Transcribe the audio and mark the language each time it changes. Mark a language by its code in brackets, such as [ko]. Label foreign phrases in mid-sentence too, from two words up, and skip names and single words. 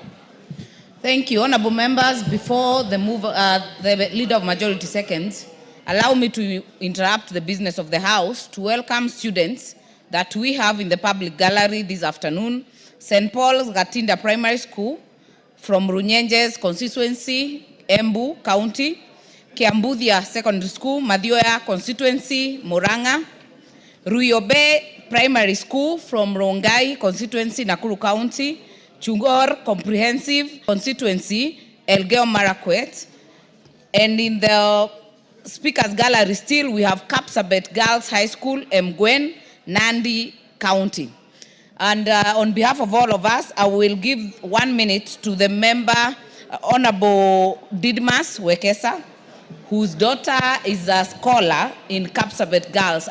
[en] Thank you. Honorable members, before the Leader of Majority seconds, allow me to interrupt the business of the House to welcome students that we have in the public gallery this afternoon. St. Paul's Gatinda Primary School from Runyenje's constituency, Embu County, Kiambuthia Secondary School, Mathioya constituency, Murang'a, Ruyobe Primary School from Rongai constituency, Nakuru County, Chungor Comprehensive constituency, Elgeyo Marakwet, and in the Speaker's Gallery still we have Kapsabet Girls High School, Mgwen, Nandi County. And on behalf of all of us, I will give 1 minute to the member, Honorable Didmas Wekesa, whose daughter is a scholar in Kapsabet Girls.